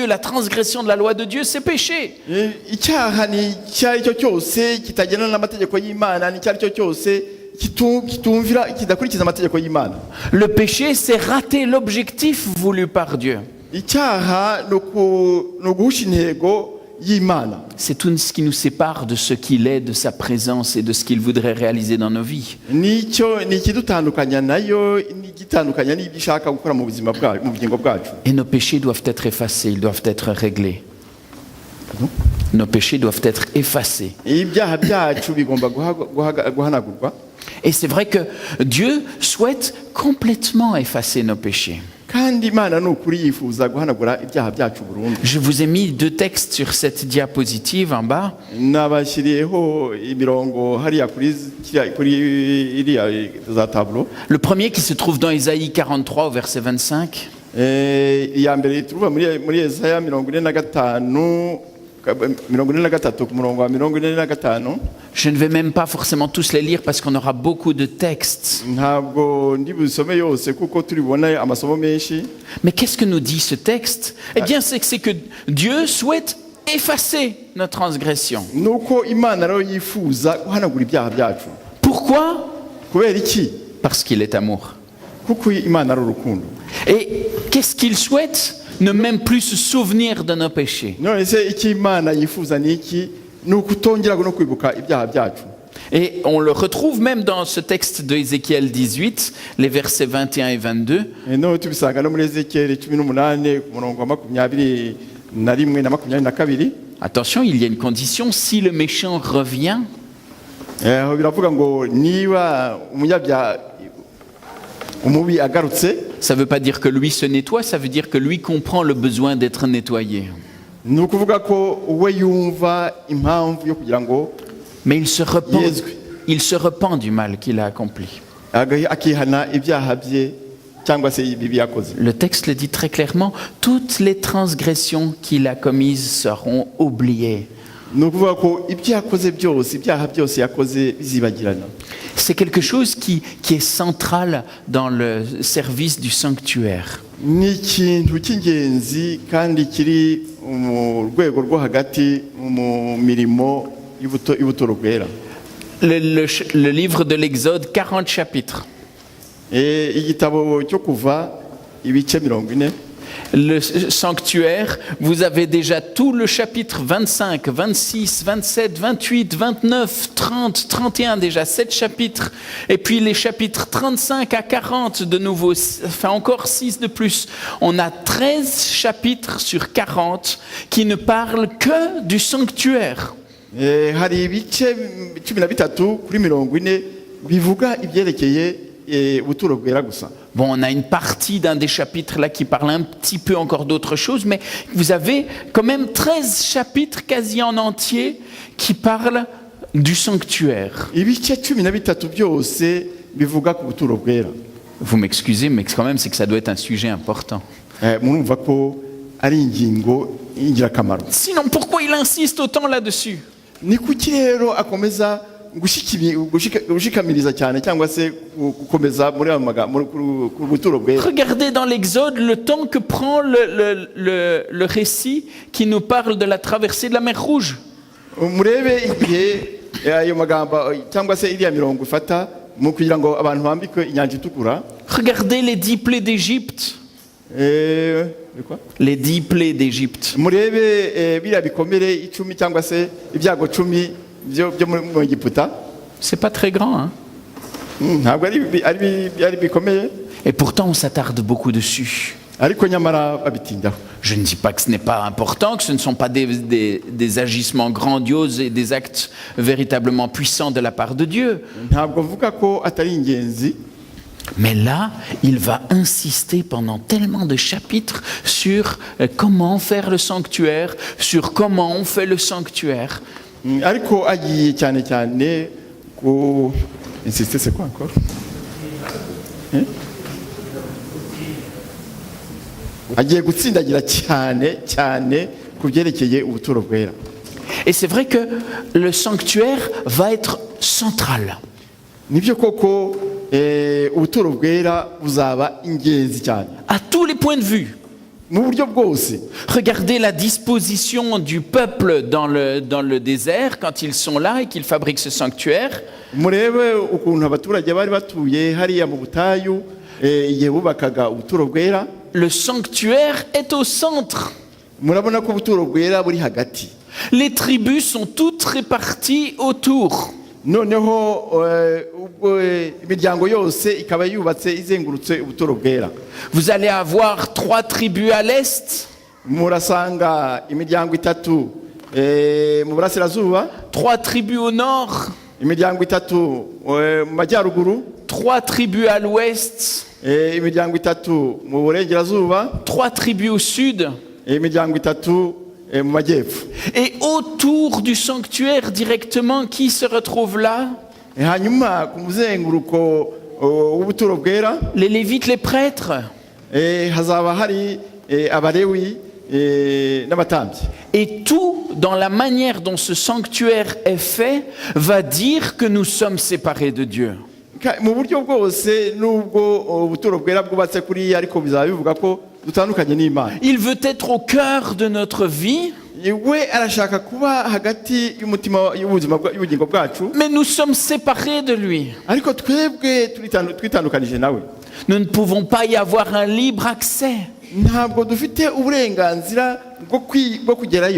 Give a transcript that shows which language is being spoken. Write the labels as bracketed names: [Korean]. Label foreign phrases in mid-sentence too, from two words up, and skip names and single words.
[French] La transgression de la loi de Dieu, c'est péché. Le péché, c'est rater l'objectif voulu par Dieu. [Kinyarwanda] y'Imana. [French] C'est tout ce qui nous sépare de ce qu'il est, de sa présence et de ce qu'il voudrait réaliser dans nos vies. [Kinyarwanda] Nicyo ni ikidutandukanya nayo n'igitandukanya n'ibyo ishaka gukora mu buzima bwacu, mu bugingo bwacu. [French] Et nos péchés doivent être effacés, ils doivent être réglés. Nos péchés doivent être effacés. [Kinyarwanda] Ibyaha byacu bigomba guhanagurwa. [French] Et c'est vrai que Dieu souhaite complètement effacer nos péchés. [Kinyarwanda] Kandi Imana n'ukuri yifuza guhanagura ibyaha byacu burundu. [French] Je vous ai mis 2 textes sur cette diapositive en bas. [Kinyarwanda] Nabashyiriyeho imirongo hariya kuri iriya za tableau. [French] Le premier qui se trouve dans Isaïe 43 au verset 25. [Kinyarwanda] Iya mbere turuva muri Yesaya 43 ku murongo wa 45. [French] Je ne vais même pas forcément tous les lire parce qu'on aura beaucoup de textes. [Kinyarwanda] Ntabwo ndi busome yose kuko turibona amasomo menshi. [French] Mais qu'est-ce que nous dit ce texte? Eh bien, c'est que Dieu souhaite effacer nos transgressions. [Kinyarwanda] Nuko Imana rero yifuza guhanagura ibyaha byacu. [French] Pourquoi? [Kinyarwanda] Kubera iki? [French] Parce qu'il est amour. [Kinyarwanda] Kuko Imana ari urukundo. [French] Et qu'est-ce qu'il souhaite? Ne même plus se souvenir de nos péchés. [Kinyarwanda] None se iki Imana yifuza ni iki? Nukutongera no kwibuka ibyaha byacu. [French] Et on le retrouve même dans ce texte de Ézéchiel 18, les versets 21 et 22. [Kinyarwanda] No tubisanga no muri Ezekiel 18 ku murongo wa 21 na 22. [French] Attention, il y a une condition, si le méchant revient, [Kinyarwanda] Biravuga ngo niba umunyabyaha umubi agarutse. [French] Ça ne veut pas dire que lui se nettoie, ça veut dire que lui comprend le besoin d'être nettoyé. [Kinyarwanda] Ni ukuvuga ko we yumva impamvu yo kugira ngo [French] Mais il se repent du mal qu'il a accompli. [Kinyarwanda] akihana ibyaha bye cyangwa se ibibi yakoze. [French] Le texte le dit très clairement, toutes les transgressions qu'il a commises seront oubliées. [Kinyarwanda] Ni ukuvuga ko ibyo yakoze byose, ibyaha byose yakoze bizibagirana. [French] C'est quelque chose qui est central dans le service du sanctuaire. [Kinyarwanda] Ni ikintu cy'ingenzi kandi kiri mu rwego rwo hagati mu mirimo y'ubuturo bwera. [French] Le livre de l'Exode, 40 chapitres. [Kinyarwanda] Igitabo cyo kuva ibice 40. [French] Le sanctuaire, vous avez déjà tout le chapitre 25, 26, 27, 28, 29, 30, 31, déjà 7 chapitres. Et puis les chapitres 35 à 40 de nouveau, enfin encore 6 de plus. On a 13 chapitres sur 40 qui ne parlent que du sanctuaire. [Kinyarwanda] Hari ibice 13 kuri 40 bivuga ibyerekeye ubuturo bwera gusa. [French] Bon, on a une partie d'un des chapitres là qui parle un petit peu encore d'autre chose, mais vous avez quand même 13 chapitres quasi en entier qui parlent du sanctuaire. [Kinyarwanda] Ibice 13 byose bivuga ku buturo bwera. [French] Vous m'excusez, mais quand même, c'est que ça doit être un sujet important. [Kinyarwanda] Murumva ko ari ingingo y'ingirakamaro. [French] Sinon, pourquoi il insiste autant là-dessus? [Kinyarwanda] Ni kuki rero akomeza gushikamiriza cyane cyangwa se gukomeza muri ku buturo bwera. [French] Regardez dans l'Exode le temps que prend le récit qui nous parle de la traversée de la mer Rouge. [Kinyarwanda] Murebe igihe ayo magambo cyangwa se iriya mirongo ifata mu kugira ngo abantu bambikwe inyanja itukura. [French] Regardez les 10 plaies d'Égypte. Les 10 plaies d'Égypte. [Kinyarwanda] Murebe biriya bikomere 10 cyangwa se ibyago 10 byo mu Egiputa. [French] C'est pas très grand, hein? [Kinyarwanda] Ntabwo ari bikomeye. [French] Et pourtant on s'attarde beaucoup dessus. [Kinyarwanda] Ariko nyamara babitindaho. [French] Je ne dis pas que ce n'est pas important, que ce ne sont pas des agissements grandioses et des actes véritablement puissants de la part de Dieu. [Kinyarwanda] Ntabwo mvuga ko atari ingenzi. [French] Mais là, il va insister pendant tellement de chapitres sur comment faire le sanctuaire, sur comment on fait le sanctuaire. [Kinyarwanda] Ariko agiye cyane cyane ko [French] insister c'est quoi encore? [Kinyarwanda] Agiye gutsindagira cyane ku byerekeye ubuturo bwera. [French] Et c'est vrai que le sanctuaire va être central. [Kinyarwanda] Nibyo koko ubuturo bwera buzaba ingenzi cyane. [French] À tous les points de vue. [Kinyarwanda] Mu buryo bwose. [French] Regardez la disposition du peuple dans le désert quand ils sont là et qu'ils fabriquent ce sanctuaire. [Kinyarwanda] Murebe ukuntu abaturage bari batuye hariya mu butayu igihe bubakaga ubuturo bwera. [French] Le sanctuaire est au centre. [Kinyarwanda] Murabona ko ubuturo bwera buri hagati. [French] Les tribus sont toutes réparties autour. [Kinyarwanda] noneho ubwo imiryango yose ikaba yubatse izengurutse ubuturo bwera. [French] Vous allez avoir 3 tribus à l'est, [Kinyarwanda] Murasanga imiryango itatu mu burasirazuba, [French] 3 tribus au nord, [Kinyarwanda] imiryango itatu mu majyaruguru, [French] 3 tribus à l'ouest, [Kinyarwanda] imiryango itatu mu burengerazuba, [French] 3 tribus au sud. [Kinyarwanda] imiryango itatu mu majyepfo. [French] Et autour du sanctuaire directement, qui se retrouve là? [Kinyarwanda] Hanyuma ku muzenguruko w'ubuturo bwera [French] Les Lévites, les prêtres. [Kinyarwanda] hazaba hari abalewi n'abatambyi. [French] Et tout, dans la manière dont ce sanctuaire est fait, va dire que nous sommes séparés de Dieu. [Kinyarwanda] Mu buryo bwose nubwo ubuturo bwera bwubatse kuriya ariko bizaba bivuga ko dutandukanye n'Imana. [French] Il veut être au cœur de notre vie, [Kinyarwanda] We arashaka kuba hagati y'umutima y'ubugingo bwacu, [French] mais nous sommes séparés de lui. [Kinyarwanda] ariko twebwe twitandukanije nawe. [French] Nous ne pouvons pas y avoir un libre accès. [Kinyarwanda] Ntabwo dufite uburenganzira bwo kugerayo.